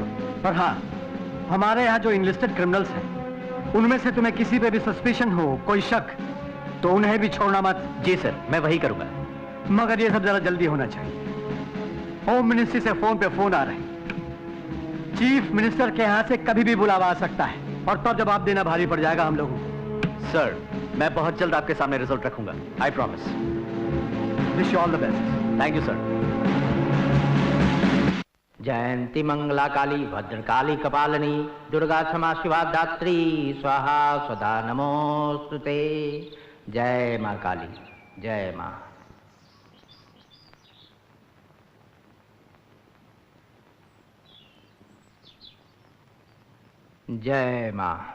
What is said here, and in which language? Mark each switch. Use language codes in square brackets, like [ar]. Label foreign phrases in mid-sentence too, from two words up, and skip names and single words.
[hi] पर हाँ, हमारे यहाँ जो [en] enlisted criminals [hi] हैं उनमें से तुम्हें किसी पे भी सस्पिशन हो, कोई शक, तो उन्हें भी छोड़ना मत। जी सर, मैं वही करूंगा। मगर ये सब जरा जल्दी होना चाहिए। [en] home ministry [hi] से फोन पे फोन आ रहे हैं। [en] chief minister [hi] के यहाँ से कभी भी बुलावा आ सकता है और तब जवाब देना भारी पड़ जाएगा हम लोगों को। सर, मैं बहुत जल्द आपके सामने रिजल्ट रखूंगा। [en] I promise. Wish you all the best. Thank you sir. [sa] जयंती मंगला काली भद्रकाली कपालिनी दुर्गा क्षमा शिवा दात्री स्वाहा स्वधा नमोस्तुते। [hi] जय माँ काली, जय माँ। जय माँ।